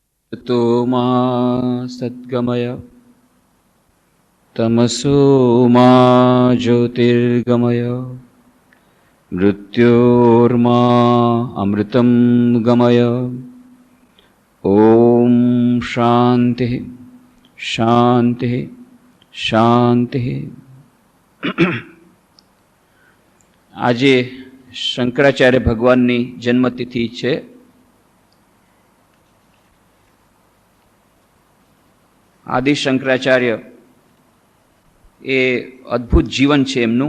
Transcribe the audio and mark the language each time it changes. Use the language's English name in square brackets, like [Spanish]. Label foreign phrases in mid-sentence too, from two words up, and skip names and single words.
[Sanskrit] तो मा सद्गमय तमसो मा ज्योतिर्गमय मृत्योर्मा अमृतं गमय। ओम शांति शांति शांति। [Gujarati] આજે શંકરાચાર્ય ભગવાનની જન્મતિથિ છે. આદિ શંકરાચાર્ય એ અદ્ભુત જીવન છે એમનું.